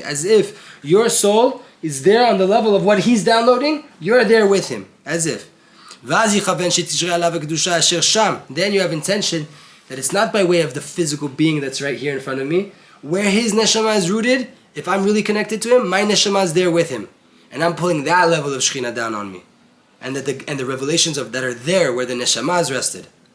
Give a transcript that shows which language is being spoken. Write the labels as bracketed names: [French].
[English] As if your soul is there on the level of what he's downloading, you're there with him. As if. [Hebrew] ואז יכוון שתשרה עליו הקדושה אשר שם. [English] Then you have intention that it's not by way of the physical being that's right here in front of me. Where his neshama is rooted, if I'm really connected to him, my neshama is there with him. And I'm pulling that level of Shekhinah down on me. And the revelations of that are there where the neshama is rested.